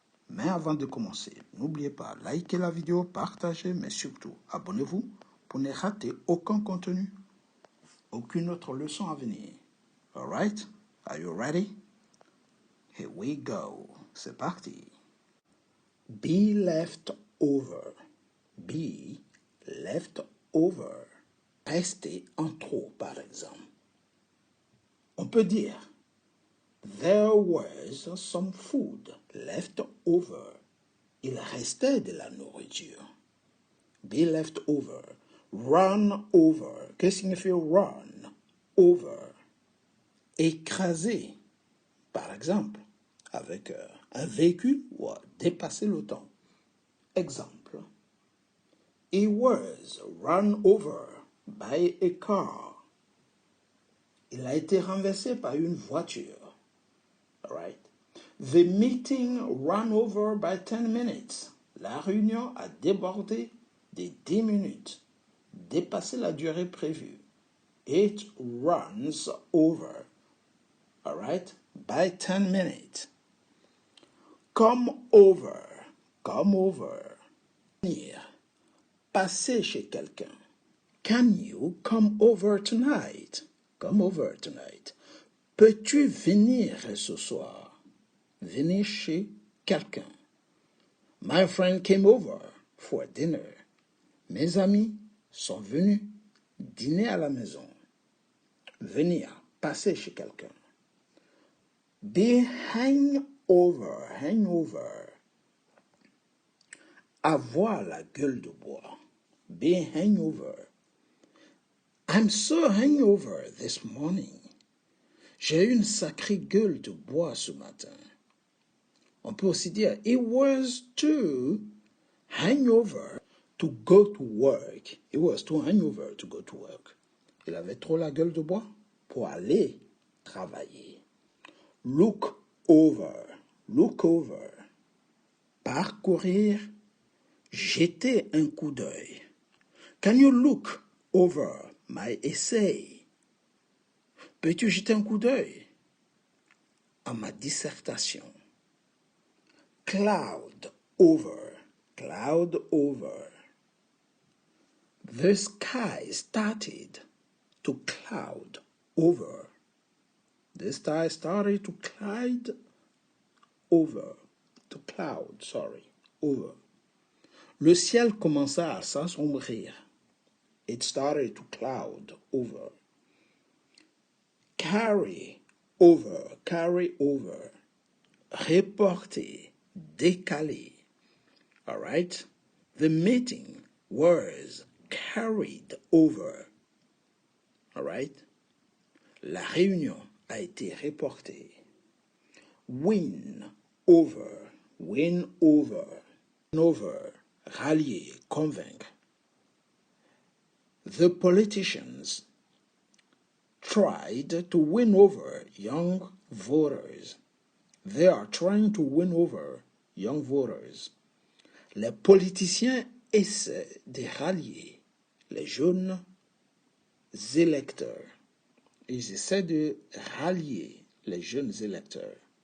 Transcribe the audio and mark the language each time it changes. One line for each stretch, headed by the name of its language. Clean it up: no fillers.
French: Mais avant de commencer, n'oubliez pas, likez la vidéo, partagez, mais surtout, abonnez-vous pour ne rater aucun contenu, aucune autre leçon à venir.
English: Alright? Are you ready? Here we go.
French: C'est parti.
English: Be left over. Be left over.
French: Rester en trop, par exemple. On peut dire
English: There was some food left over.
French: Il restait de la nourriture.
English: Be left over. Run over.
French: Qu'est-ce que signifie run? Over. Écraser, par exemple, avec un véhicule ou dépasser le temps. Exemple.
English: He was run over by a car.
French: Il a été renversé par une voiture.
English: All right. The meeting ran over by 10 minutes.
French: La réunion a débordé de 10 minutes. Dépassé la durée prévue.
English: It runs over. All right. By 10 minutes. Come over. Come over.
French: Venir. Passer chez quelqu'un.
English: Can you come over tonight? Come over tonight.
French: Peux-tu venir ce soir? Venir chez quelqu'un.
English: My friend came over for dinner.
French: Mes amis sont venus dîner à la maison. Venir, passer chez quelqu'un.
English: Be hangover, hangover.
French: Avoir la gueule de bois.
English: Be hangover. I'm so hangover this morning.
French: J'ai une sacrée gueule de bois ce matin. On peut aussi dire,
English: it was too hangover to go to work. It was too hangover to go to work.
French: Il avait trop la gueule de bois pour aller travailler.
English: Look over. Look over.
French: Parcourir. Jeter un coup d'œil.
English: Can you look over my essay?
French: Peux-tu jeter un coup d'œil à ma dissertation?
English: Cloud over. Cloud over. The sky started to cloud over. The sky started to cloud over. To cloud, sorry, over.
French: Le ciel commença à s'assombrir.
English: It started to cloud over. Carry over, carry over.
French: Reporter, décaler.
English: All right? The meeting was carried over. All right?
French: La réunion a été reportée.
English: Win over, win over. Win over,
French: rallier, convaincre.
English: The politicians tried to win over young voters. They are trying to win over young voters.
French: Les politiciens essaient de rallier les jeunes électeurs. Ils essaient de rallier les jeunes électeurs.